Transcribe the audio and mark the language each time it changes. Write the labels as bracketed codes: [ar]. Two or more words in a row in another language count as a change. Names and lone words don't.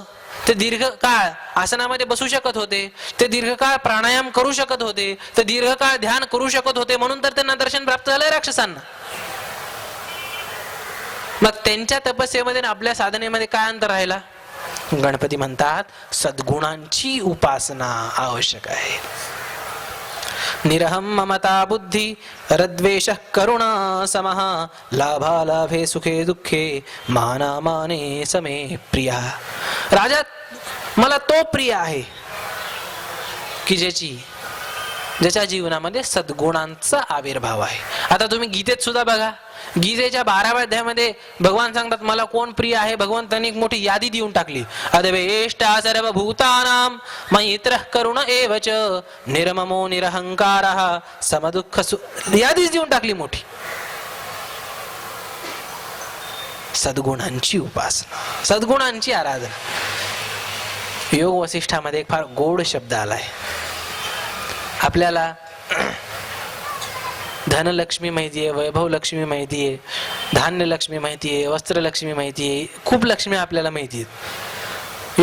[mr] ते दीर्घकाळ आसनामध्ये बसू शकत होते, ते दीर्घकाळ प्राणायाम करू शकत होते, ते दीर्घकाळ ध्यान करू शकत होते, म्हणून तर त्यांना दर्शन प्राप्त झालंय राक्षसांना. मग त्यांच्या तपस्येमध्ये आपल्या साधनेमध्ये काय अंतर राहिला? गणपती म्हणतात सद्गुणांची उपासना आवश्यक आहे. [sa] निरहम ममता बुद्धी रद्वेष करुणा समः लाभालाभे सुखे दुःखे मानामाने समे प्रिया. [mr] राजा, मला तो प्रिय आहे की ज्याच्या जीवनामध्ये सद्गुणांचा आविर्भाव आहे. आता तुम्ही गीतेत सुद्धा बघा, गीतेच्या 12व्या अध्यायामध्ये भगवान सांगतात मला कोण प्रिय आहे. भगवंतांनी एक मोठी यादी देऊन टाकली. [sa] अद्वेष्टा सर्वभूतानां मैत्रः करुण एवच निर्ममो निरहंकारः समदुःख [mr] यादीच देऊन टाकली मोठी. सद्गुणांची उपासना, सद्गुणांची आराधना. योग वसिष्ठामध्ये एक फार गोड शब्द आलाय. आपल्याला धनलक्ष्मी माहितीये, वैभव लक्ष्मी माहितीये, धान्य लक्ष्मी माहितीये, वस्त्र लक्ष्मी माहितीये, खूप लक्ष्मी आपल्याला माहिती आहेत.